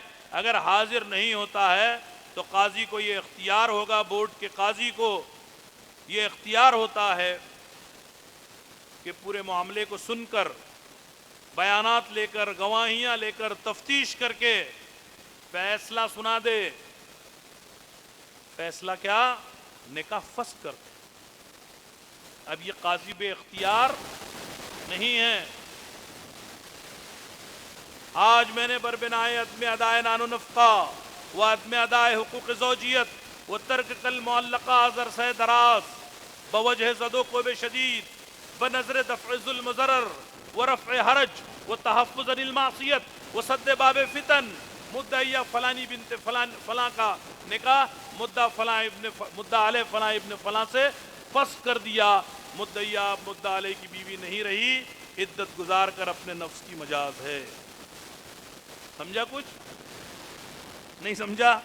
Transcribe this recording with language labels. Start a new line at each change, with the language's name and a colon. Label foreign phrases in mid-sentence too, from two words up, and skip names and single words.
Urdu: اگر حاضر نہیں ہوتا ہے تو قاضی کو یہ اختیار ہوگا، بورڈ کے قاضی کو یہ اختیار ہوتا ہے کہ پورے معاملے کو سن کر، بیانات لے کر، گواہیاں لے کر، تفتیش کر کے فیصلہ سنا دے۔ فیصلہ کیا؟ نکاح فسخ کر دے۔ اب یہ قاضی بے اختیار نہیں ہے۔ آج میں نے بربنائے عدم ادائے نان و نفقہ و عدم ادائے حقوق زوجیت و ترک کل معلقہ عرصہ دراز بوجہ زد و کوب شدید بنظر دفع ظلم و ضرر و رفع حرج و تحفظ عن المعصیت و سد باب فتن، مدعیہ فلانی بنت فلاں کا نکاح مدعا علیہ فلاں ابن فلاں سے فسخ کر دیا۔ مدعیہ مدعا علیہ کی بیوی نہیں رہی، عدت گزار کر اپنے نفس کی مجاز ہے۔ سمجھا؟ کچھ نہیں سمجھا؟